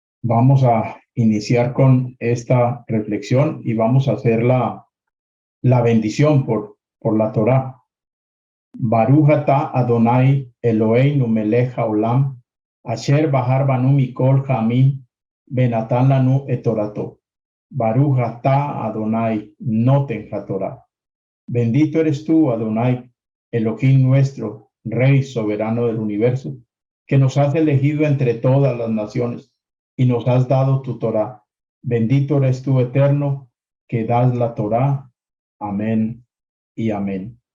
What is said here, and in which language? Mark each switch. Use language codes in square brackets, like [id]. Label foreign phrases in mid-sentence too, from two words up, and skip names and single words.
[es] Vamos a iniciar con esta reflexión y vamos a hacer la bendición por la Torá. [he] ברוך אתה אדוני אלוהינו מלך העולם, אשר בחר בנו מכל העמים, ונתן לנו את תורתו. ברוך אתה אדוני נותן התורה. [es] Bendito eres tú, Adonai, Elohim nuestro, Rey soberano del universo, que nos has elegido entre todas las naciones y nos has dado tu Torá. Bendito eres tú, eterno, que das la Torá. Amén y amén.